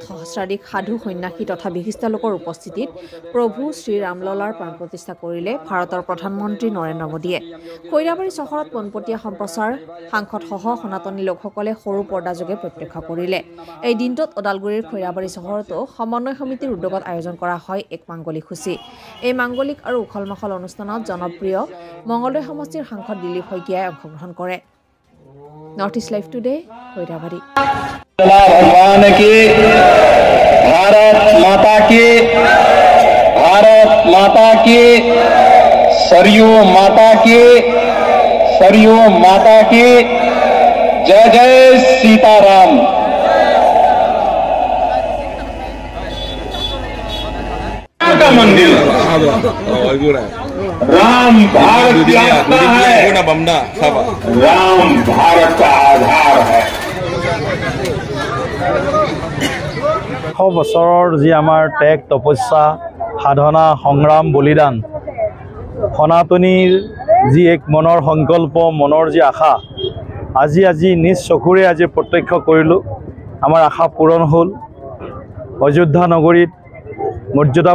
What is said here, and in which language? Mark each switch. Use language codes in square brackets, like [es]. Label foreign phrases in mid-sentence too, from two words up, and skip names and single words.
[as] সহস্ৰাধিক সাধু সন্যাসী তথা বিশিষ্ট লোকৰ উপস্থিতিত প্ৰভু শ্ৰীৰাম ললাৰ প্ৰাণ প্ৰতিষ্ঠা কৰিলে ভাৰতৰ প্ৰধানমন্ত্ৰী নৰেন্দ্ৰ মোদীয়ে খৈৰাবাৰী চহৰত পোনপটীয়া সম্প্ৰচাৰ সাংসদসহ সনাতনী লোকসকলে সৰু পৰ্দাযোগে প্ৰত্যক্ষ কৰিলে এই দিনটোত ওদালগুৰিৰ খৈৰাবাৰী চহৰতো সমন্বয় সমিতিৰ উদ্যোগত আয়োজন কৰা হয় এক মাংগলিক সূচী এই মাংগলিক আৰু উখল-মাখল অনুষ্ঠানত জনপ্ৰিয় মঙলদৈ সমষ্টিৰ সাংসদ দিলীপ শইকীয়াই অংশগ্ৰহণ কৰে নৰ্থ ইষ্ট লাইভ টুডে খৈৰাবাৰী [hi] भगवान की भारत माता की सरयू माता की जय जय सीताराम का मंदिर राम भारत की आस्था है राम भारत का आधार है [as] বছৰৰ যি আমাৰ ত্যাগ তপস্যা সাধনা সংগ্ৰাম বলিদান সনাতনীৰ যি এক মনৰ সংকল্প মনৰ যি আশা আজি নিজ চকুৰে আজি প্ৰত্যক্ষ কৰিলোঁ আমাৰ আশা পূৰণ হ'ল অযোধ্যা নগৰীত মৰ্যাদা